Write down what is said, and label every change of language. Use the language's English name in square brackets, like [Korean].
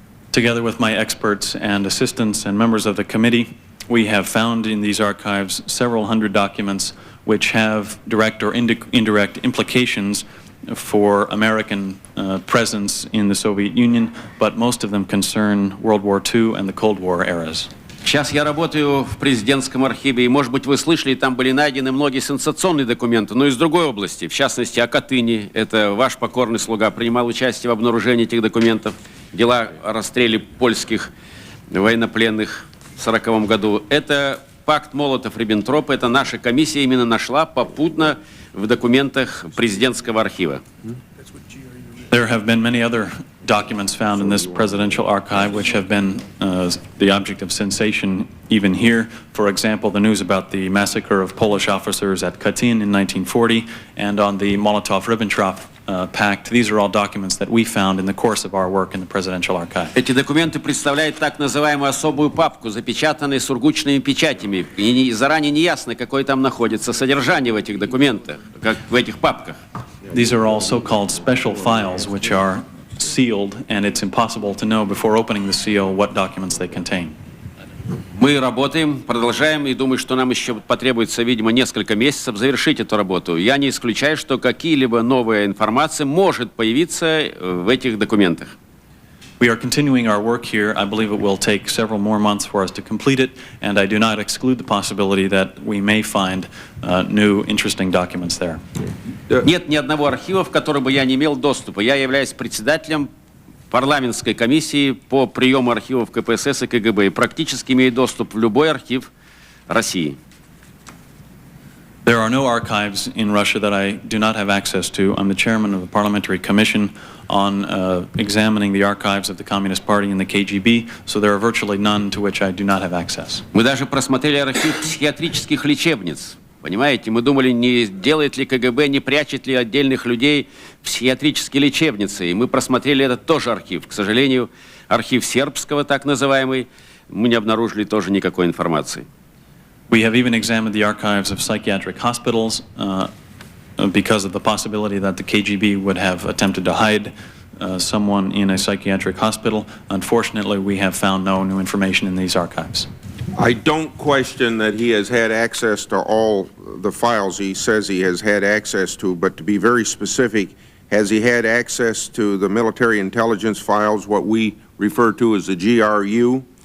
[English] Together with my experts and assistants and members of the committee, We have found in these archives several hundred documents which have direct or indirect implications for American presence in the Soviet Union, but most of them concern World War II and the Cold War eras. [Russian] Сейчас я работаю в президентском архиве, и, может быть, вы слышали, там были найдены многие сенсационные документы, но из другой области, в частности, о Катыни. Это ваш покорный слуга принимал участие в обнаружении этих документов. Дела о расстреле польских военнопленных в 1940 году. Это пакт Молотов-Риббентропа, это наша комиссия именно нашла попутно в документах президентского архива. [English] There have been many other documents found in this presidential archive which have been the object of sensation even here. For example, the news about the massacre of Polish officers at Katyn in 1940 and on the Molotov-Ribbentrop Pact. These are all documents that we found in the course of our work in the presidential archive. [Russian] Эти документы представляют так называемую особую папку, запечатанные сургучными печатями. И заранее не ясно, какое там находится содержание в этих документах, как в этих папках. [English] These are all so-called special files which are sealed, and it's impossible to know before opening the seal what documents they contain. [Russian] Мы работаем, продолжаем, и думаю, что нам еще потребуется, видимо, несколько месяцев завершить эту работу. Я не исключаю, что какие-либо новая информация может появиться в этих документах. [English] We are continuing our work here. I believe it will take several more months for us to complete it, and I do not exclude the possibility that we may find new interesting documents there. [Russian] Нет ни одного архива, в который бы я не имел доступа. Я являюсь председателем парламентской комиссии по приему архивов КПСС и КГБ и практически имею доступ в любой архив России. [English] There are no archives in Russia that I do not have access to. I'm the chairman of the Parliamentary Commission on examining the archives of the Communist Party and the KGB, so there are virtually none to which I do not have access. [Russian] Мы даже просмотрели архив психиатрических лечебниц. Понимаете, мы думали, не делает ли КГБ, не прячет ли отдельных людей в психиатрические лечебницы. И мы просмотрели этот тоже архив. К сожалению, архив сербского, так называемый, мы не обнаружили тоже никакой информации. [English] We have even examined the archives of psychiatric hospitals because of the possibility that the KGB would have attempted to hide someone in a psychiatric hospital. Unfortunately, we have found no new information in these archives. I don't question that he has had access to all the files he says he has had access to, but to be very specific, has he had access to the military intelligence files, what we refer to as the GRU?